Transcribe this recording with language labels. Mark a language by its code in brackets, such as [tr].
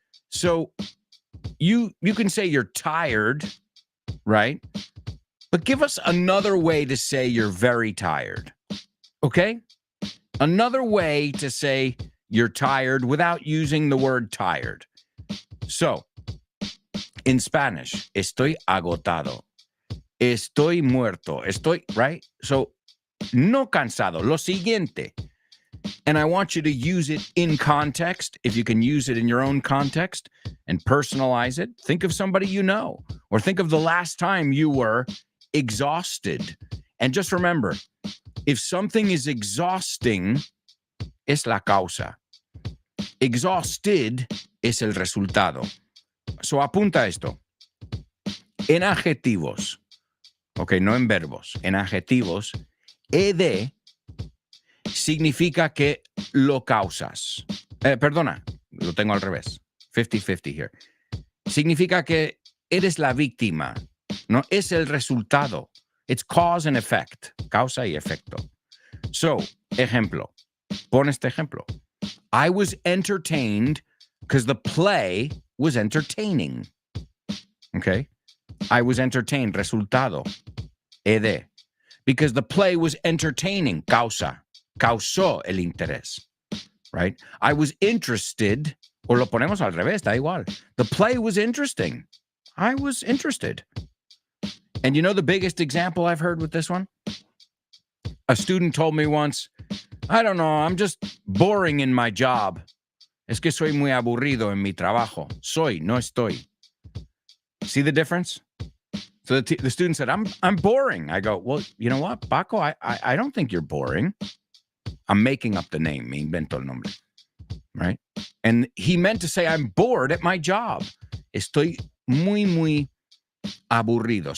[en] So you can say you're tired, right? But give us another way to say you're very tired. Okay? Another way to say you're tired without using the word tired. So, in Spanish, [es] estoy agotado. Estoy muerto. Estoy, right? So, no cansado. Lo siguiente. [en] And I want you to use it in context. If you can use it in your own context and personalize it, think of somebody you know, or think of the last time you were exhausted. And just remember, if something is exhausting, [es] es la causa. Exhausted es el resultado. So apunta esto. En adjetivos, ok, no en verbos, en adjetivos, ed significa que lo causas. Perdona, lo tengo al revés. [en] 50-50 here. [es] Significa que eres la víctima, no es el resultado. [en] It's cause and effect, [es] causa y efecto. So, ejemplo, pon este ejemplo. [en] I was entertained because the play was entertaining. Okay? I was entertained, resultado, ed. Because the play was entertaining, causa. [es] Causó el interés, right? [en] I was interested, [es] o lo ponemos al revés, da igual. [en] The play was interesting. I was interested. And you know the biggest example I've heard with this one? A student told me once, I don't know, I'm just boring in my job. [es] Es que soy muy aburrido en mi trabajo. Soy, no estoy. [en] See the difference? So the student said, I'm boring. I go, well, you know what, Paco, I don't think you're boring. I'm making up the name, [es] me invento el nombre, [en] right? And he meant to say, I'm bored at my job. [es] Estoy muy aburrido.